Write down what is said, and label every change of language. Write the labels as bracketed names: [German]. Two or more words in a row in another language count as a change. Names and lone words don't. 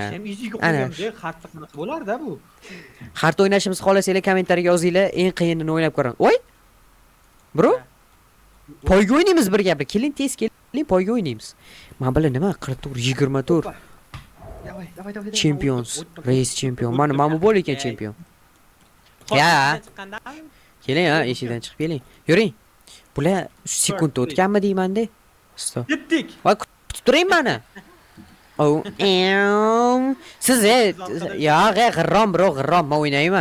[Uzbek] Xatda qanaqa bo'lar-da bu? Xart o'ynashimizni xohlasanglar kommentariyaga yozinglar, eng qiyinini o'ynab ko'ring. Voy! Bro, poyga o'ynaymiz birga. Keling, tez keling, poyga o'ynaymiz. Men bilan nima? 44, 24. Davay. [English] Champions, race champion. [Uzbek] Mana bu bo'l ekan champion. Ya. Keling, eshikdan chiqib keling. Yuring. Bular 3 sekund o'tganmi deyman-da. Yetdik. Voy, kutib turing meni. Siz g'irrom, bro, men o'ynayman.